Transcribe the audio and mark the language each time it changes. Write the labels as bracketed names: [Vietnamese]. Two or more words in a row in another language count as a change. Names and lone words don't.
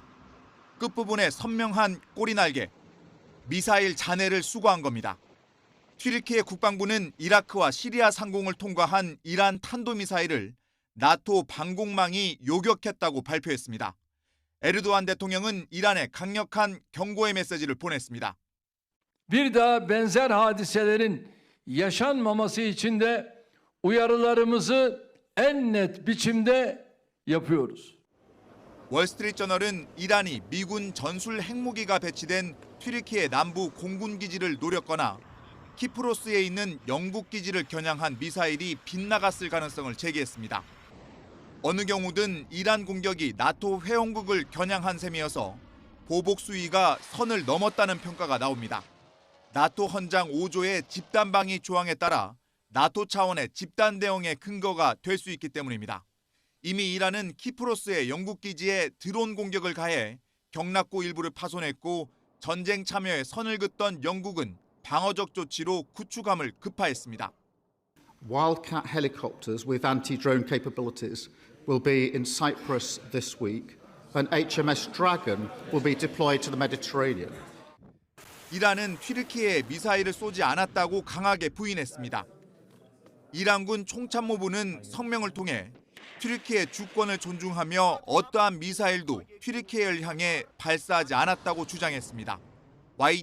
[Korean] 끝부분에 선명한 꼬리 날개, 미사일 잔해를 수거한 겁니다. 튀르키예 국방부는 이라크와 시리아 상공을 통과한 이란 탄도미사일을 나토 방공망이 요격했다고 발표했습니다. 에르도안 대통령은 이란에 강력한 경고의 메시지를 보냈습니다. [Turkish] Bir daha benzer hadiselerin yaşanmaması için de uyarılarımızı en net biçimde yapıyoruz. [Korean] 월스트리트저널은 이란이 미군 전술 핵무기가 배치된 튀르키예 남부 공군 기지를 노렸거나 키프로스에 있는 영국 기지를 겨냥한 미사일이 빗나갔을 가능성을 제기했습니다. 어느 경우든 이란 공격이 나토 회원국을 겨냥한 셈이어서 보복 수위가 선을 넘었다는 평가가 나옵니다. 나토 헌장 5조의 집단방위 조항에 따라 나토 차원의 집단 대응의 근거가 될 수 있기 때문입니다. 이미 이란은 키프로스의 영국 기지에 드론 공격을 가해 경락고 일부를 파손했고 전쟁 참여에 선을 긋던 영국은 방어적 조치로 구축함을 급파했습니다. [English] Wildcat helicopters with anti-drone capabilities will be in Cyprus this week, and HMS Dragon will be deployed to the Mediterranean. [Korean] 이란은 튀르키예에 미사일을 쏘지 않았다고 강하게 부인했습니다. 이란군 총참모부는 성명을 통해 튀르키예 주권을 존중하며 어떠한 미사일도 튀르키예를 향해 발사하지 않았다고 주장했습니다.